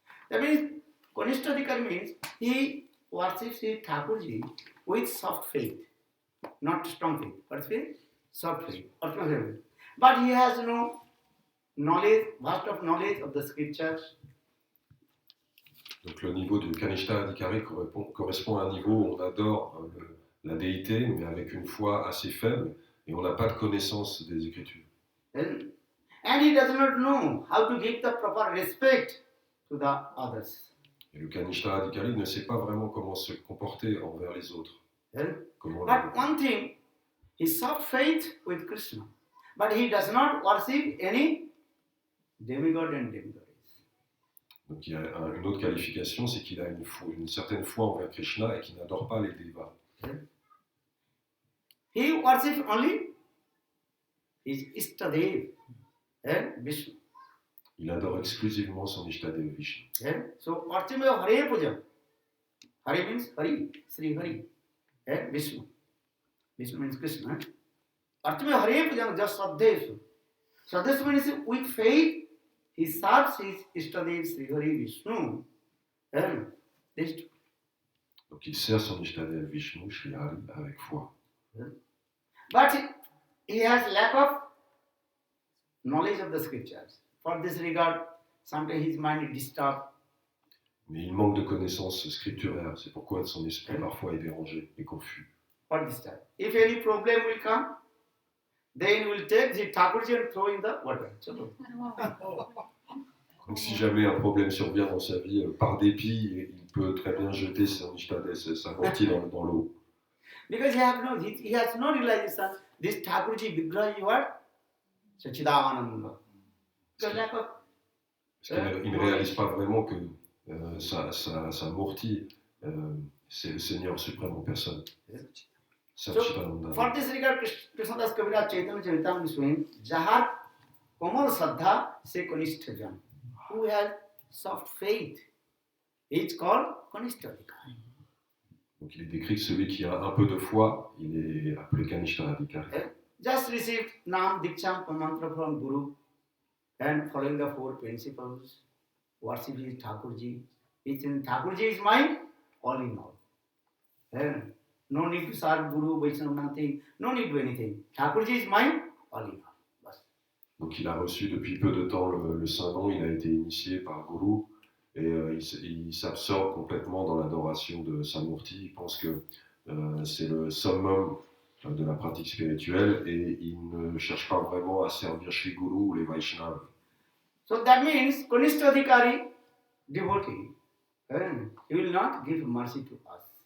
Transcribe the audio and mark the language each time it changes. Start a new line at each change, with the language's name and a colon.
English: That means Kanishta Adhikari means he worships his Thakurji with soft faith, not strong faith. What faith? Soft faith. But he has no knowledge, vast of knowledge of the scriptures.
French: Donc le niveau de Kanishta Adhikari correspond à un niveau où on adore la déité, mais avec une foi assez faible, et on n'a pas de connaissance des Écritures.
English: And he does not know how to give the proper respect to the others.
French: Et le Kanishta Adhikari ne sait pas vraiment comment se comporter envers les autres. Comment
English: But one thing, he soft faith with Krishna, but he does not worship any demigod and demigoddess.
French: Donc il y a une autre qualification, c'est qu'il a une certaine foi envers Krishna et qu'il n'adore pas les dévas.
English: He worships only his Ishtadev, Vishnu.
French: Il adore exclusivement son Ishtadev Vishnu.
English: So, Archimaya Hare Puja. Hare means Hari, Sri Hari, Vishnu. Vishnu means Krishna. Archimaya Hare Puja, just Saddesu. Saddesu means with faith, he serves his Ishtadev Sri Hari Vishnu. This two.
French: Donc il sert son Ishtadev Vishnu, Shri Hari, avec foi.
English: But he has lack of knowledge of the scriptures. For this regard, sometimes his mind is disturbed.
French: Mais il manque de connaissances scripturaires, c'est pourquoi son esprit parfois est dérangé et confus.
English: For this time, if any problem will come, Then we'll take the Thakurji and throw in the water.
Hindi: Chalo.
French: Donc si jamais un problème survient dans sa vie, par dépit, il peut très bien jeter son ishtades, sa mortie dans l'eau.
English: Because he has no realization. This Thakurji Vigraha is what? Sachidananda. Because lack of
French: Parce qu'il ne réalise pas vraiment que sa mortie, c'est le Seigneur suprême en personne.
English: Satchitananda. for this regard, Krishnadas Kaviraj Chaitanya Charitamrita is saying, Jahar Komal Saddha se Kanishtajan, who has soft faith, is called Kanishtadhikari.
French: Donc il est décrit que celui qui a un peu de foi, il est appelé Kanishta Adhikari.
English: Just received Nam Diksham Mantra from Guru and following the four principles, worship his Thakurji. It's in Thakurji is mine, all in all. No need to serve Guru, Vaishnava, nothing. No need to do anything. Thakurji is mine, all in all.
Hindi: Bas.
French: Donc il a reçu depuis peu de temps le Saint Nom, il a été initié par Guru et il s'absorbe complètement dans l'adoration de Samurti. Il pense que c'est le summum de la pratique spirituelle et il ne cherche pas vraiment à servir Shri Guru ou les Vaishnavas.
English: So that means Kanishtadhikari, devotee, he will not give mercy to us.